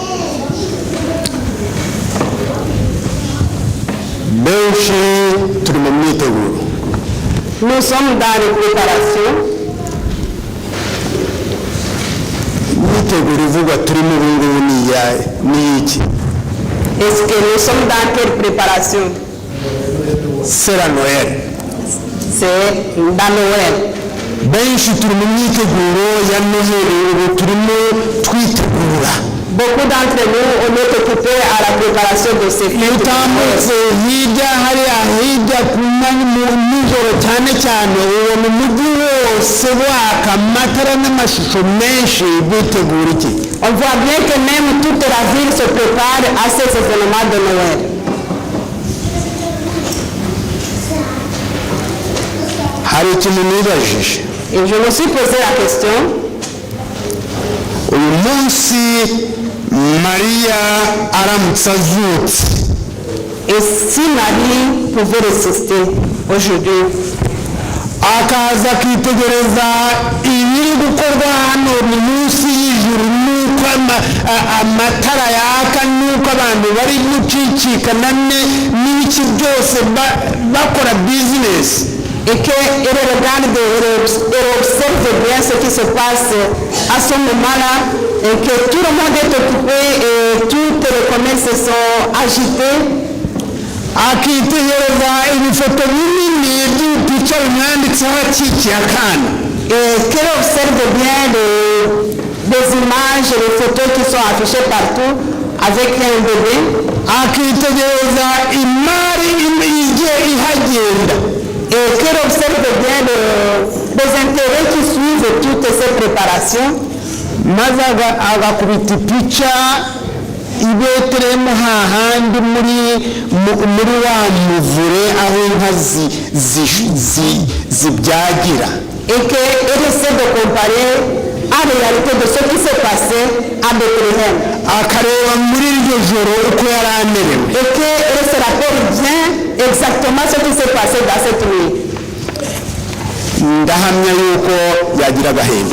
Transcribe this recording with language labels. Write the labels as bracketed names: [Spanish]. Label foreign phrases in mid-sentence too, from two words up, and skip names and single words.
[Kinyarwanda] Benshi turi mu myiteguro. [French] Nous sommes dans les préparations. [Kinyarwanda] Imyiteguro ivuga turi mu bungubu ni iki? [French] Est-ce que nous sommes dans quelle préparation? C'est la Noël. C'est dans Noël. [Kinyarwanda] Benshi turi mu myiteguro ya Noheli, ubu turimo twitegura. [French] Beaucoup d'entre nous, on est occupés à la préparation de ces fêtes. [Kinyarwanda] Utambutse hirya hariya hirya ku nijoro cyane cyane ubona umujyi wose waka amatara n'amashusho menshi bitegura iki? [French] On voit bien que même toute la ville se prépare à ces événements de Noël. [Kinyarwanda] Hari ikintu nibajije. [French] Et je me suis posé la question. [Kinyarwanda] Uyu munsi Mariya aramutse azutse. [French] Et si Marie pouvait résister aujourd'hui, [Kinyarwanda] akaza akitegereza ibiri gukorwa hano ni munsi y'ijuru, nuko amatara yaka, nuko abantu bari gucicikana n'ibiki byose bakora bizinesi, [French] et qu'elle regarde et observe bien ce qui se passe à ce moment-là, et que tout le monde est occupé et toutes les commerces sont agités, [Kinyarwanda] akitegereza ibifoto binini by'ipica bimwanditseho akikiye akana, [French] et qu'elle observe bien des images, les photos qui sont affichées partout avec un bébé, [Kinyarwanda] akitegereza imari igiye ihagenda, [French] et qu'elle observe bien les intérêts qui suivent toutes ces préparations, [Kinyarwanda] maze agakubita ipica i Betelehemu hahandi muri wa muvure aho inka zibyagira, [French] et qu'elle essaie de comparer à la réalité de ce qui s'est passé à Bethléem, [Kinyarwanda] akareba muri iryo joro uko yari amerewe, [French] et qu'elle se rappelle bien exactement ce qui s'est passé dans cette nuit. [Kinyarwanda] ndahamya yuko yagira agahinda.